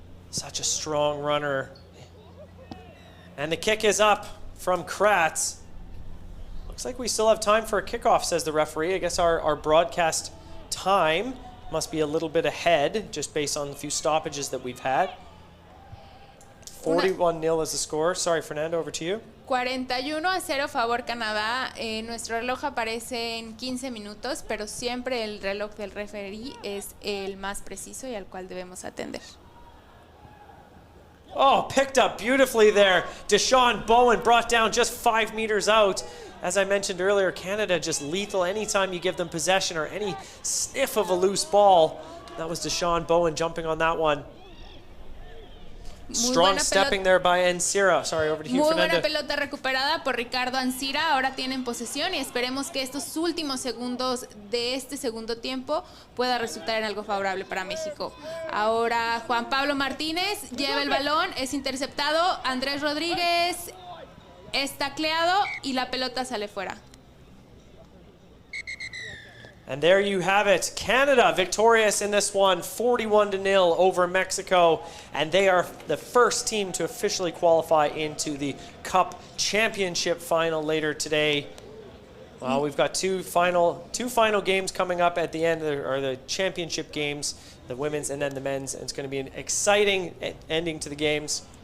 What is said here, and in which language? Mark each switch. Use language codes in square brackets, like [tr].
[en] Such a strong runner. And the kick is up from Kratz. Looks like we still have time for a kickoff, says the referee. I guess our broadcast time must be a little bit ahead, just based on the few stoppages that we've had. 41-0 is the score. Sorry, Fernando, over to you. [es] 41-0 favor Canadá. Nuestro reloj aparece en 15 minutos, pero siempre el reloj del referee es el más preciso y al cual debemos atender. [en] Oh, picked up beautifully there. Deshaun Bowen brought down just 5 meters out. As I mentioned earlier, Canada just lethal anytime you give them possession or any sniff of a loose ball. That was Deshaun Bowen jumping on that one. Strong stepping there by Ancira. Sorry, over to you, [es] Muy buena [en] Fernanda. [es] pelota recuperada por Ricardo Ancira. Ahora tienen posesión y esperemos que estos últimos segundos de este segundo tiempo pueda resultar en algo favorable para México. Ahora Juan Pablo Martínez lleva el balón, es interceptado. Andrés Rodríguez es tacleado y la pelota sale fuera. [en] And there you have it. Canada victorious in this one, 41-0 over Mexico. And they are the first team to officially qualify into the Cup Championship final later today. Well, we've got two final games coming up at the end, or the championship games, the women's and then the men's. And it's going to be an exciting ending to the games.